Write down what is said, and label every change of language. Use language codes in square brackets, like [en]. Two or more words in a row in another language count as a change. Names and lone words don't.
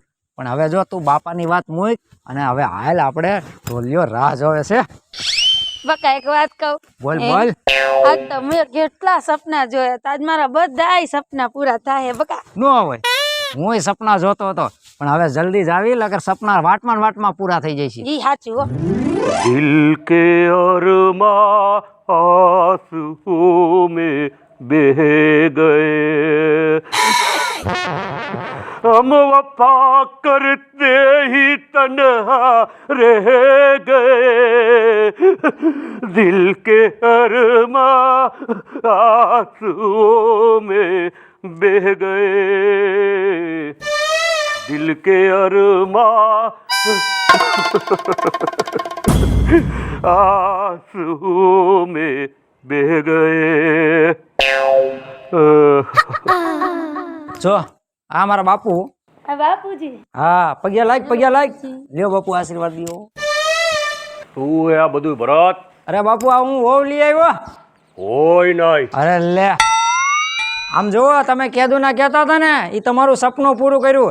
[gu] પણ હવે જો તું બાપાની વાત મૂક અને હવે હાલ આપણે ઢોલિયો રાહ જોવે છે. બકા એક વાત કહું? બોલ બોલ. આજ તો મેં કેટલા સપના જોયા. આજ મારા બધાય સપના પૂરા થાય બકા. ન હોય, હું સપના જોતો હતો, પણ હવે જલ્દી જ આવી લગર સપના વાટમાં પૂરા થઈ જાય છે. ઈ સાચું હો. [hi] दिल के अरमा आंसू में बह गए, हम वफा करते ही तन्हा रह गए, दिल के अरमा आंसू में बह गए, दिल के अरमा आंसू में बह गए. [gu] જો આ મારા બાપુ. બાપુજી. હા, પગ્યા લાગ. લ્યો બાપુ આશીર્વાદ દ્યો. શું આ બધું ભરત? અરે બાપુ આ હું વહુ લઈ આવ્યો. હોય નહીં. અરે લે આમ જુઓ, તમે કેદુ ના કહેતા હતા ને એ તમારું સપનું પૂરું કર્યું.